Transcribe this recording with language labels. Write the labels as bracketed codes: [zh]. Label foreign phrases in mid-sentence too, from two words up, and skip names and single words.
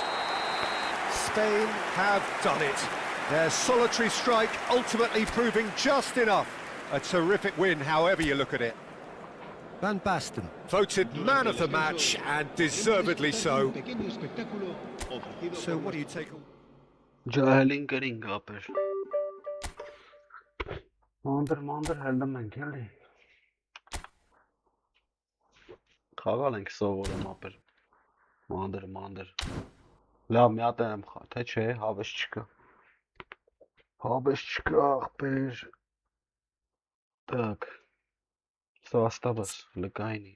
[en] Spain have done it. Their solitary strike ultimately proving just enough. A terrific win, however you look at it. Van Basten, voted man of the match, and deservedly so. So what do you take? [hy] Ջահելին ապեր։ Մանդր հելնում ենք էլի։ Խաղալ ենք սովորում ապեր։ Մանդր։ Լավ, մի հատ եմ խա, թե չէ, հավես չկա։ Հավես չկա, ախպեր։ Так. [ru] Что осталось? Легайни.